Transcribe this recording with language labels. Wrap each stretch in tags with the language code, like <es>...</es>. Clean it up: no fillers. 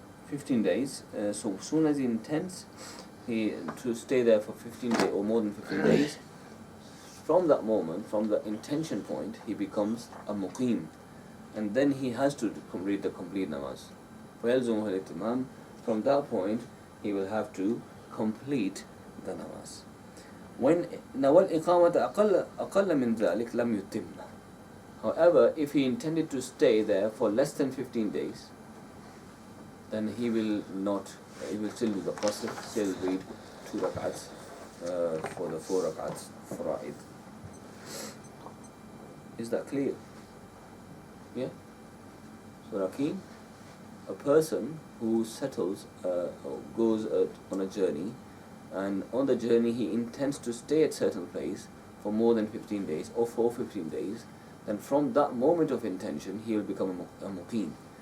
<en>So as soon as he intends to stay there for 15 days or more than 15 days, from that moment, from the intention point, he becomes a muqim, and then he has to read the complete namaz.</en> <ar>فَيَلْزُمُهُ الْإِتْمَامِ.</ar> <en>From that point, he will have to complete the namaz.</en> <ar>When وَالْإِقَامَةَ أَقَلَّ مِنْ ذَلِكَ لَمْ يُتِمَّ.</ar> <en>However, if he intended to stay there for less than 15 days, then he will still do the qasr, still read 2 rak'ats for the 4 rak'ats fara'id. Is that clear? Yeah? So Rakeen, a person who settles, goes on a journey, and on the journey he intends to stay at certain place for more than 15 days or for 15 days, then from that moment of intention he will become a muqim.</en>